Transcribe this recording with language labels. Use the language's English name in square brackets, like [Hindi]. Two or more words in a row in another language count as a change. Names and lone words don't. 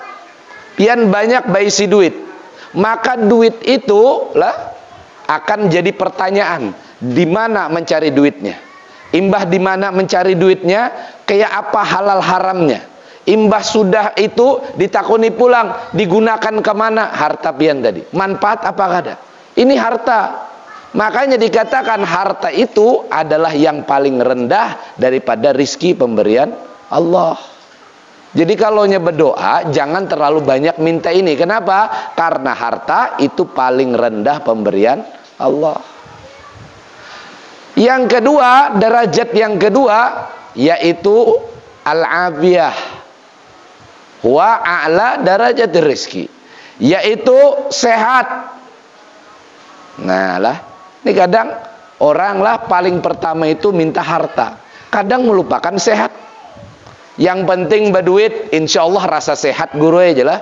[Banjar] Pian banyak baisi duit, maka duit itu lah akan jadi pertanyaan, di mana mencari duitnya? Imbah di mana mencari duitnya? Kayak apa halal haramnya? Imbah sudah itu ditakuni pulang, digunakan kemana harta pian tadi? Manfaat apa ada? Ini harta. [Indonesian] Makanya dikatakan harta itu adalah yang paling rendah daripada rizki pemberian Allah. Jadi kalau berdoa jangan terlalu banyak minta ini. Kenapa? Karena harta itu paling rendah pemberian Allah. Yang kedua, derajat yang kedua yaitu al-afiyah. [Arabic] Wa a'la darajat rizki, [Indonesian] yaitu sehat. Nah lah, ini kadang orang lah paling pertama itu minta harta, kadang melupakan sehat. Yang penting berduit, [Arabic] insya Allah [Indonesian] rasa sehat guru aja lah.